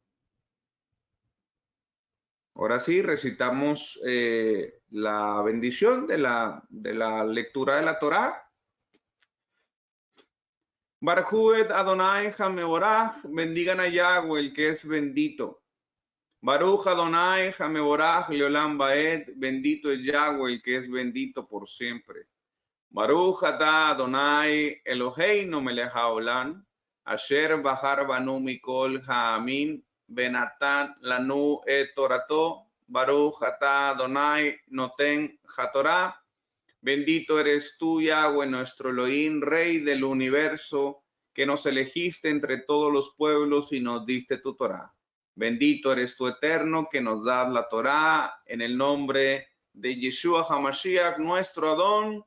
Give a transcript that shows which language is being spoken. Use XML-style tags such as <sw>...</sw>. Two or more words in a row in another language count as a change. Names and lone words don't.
<es>Ahora sí, recitamos la bendición de la lectura de la Torá.</es> <he>ברכו את אדני המבורך,</he> <es>bendigan a Yahweh, el que es bendito.</es> <he>ברוך אדני המבורך לעולם ועד,</he> <es>bendito es Yahweh, el que es bendito por siempre.</es> <he>ברוך אתה אדני אלהינו מלך העולם, אשר בחר בנו מכל העמים, ונתן לנו את תורתו, ברוך אתה אדני נותן התורה.</he> <es>Bendito eres tú, Yahweh, nuestro Elohim, Rey del universo, que nos elegiste entre todos los pueblos y nos diste tu Torá. Bendito eres tú, Eterno, que nos das la Torá, en el nombre de Yeshua HaMashiach, nuestro Adón.</es>